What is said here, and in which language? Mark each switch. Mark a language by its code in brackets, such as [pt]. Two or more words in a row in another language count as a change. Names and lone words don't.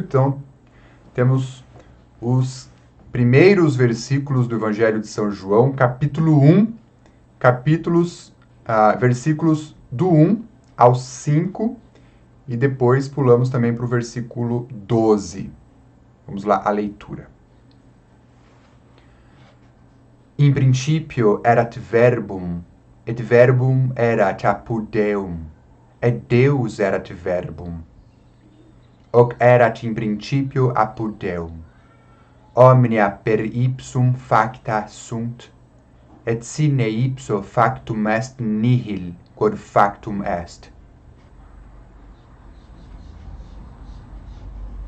[pt] Então, temos os primeiros versículos do Evangelho de São João, capítulo 1, versículos do 1 ao 5, e depois pulamos também para o versículo 12. Vamos lá, a leitura. [la] In principio erat verbum, et verbum erat apud Deum, et Deus erat verbum. Hoc erat in principio apud Deum. Omnia per ipsum facta sunt, et sine ipso factum est nihil, quod factum est.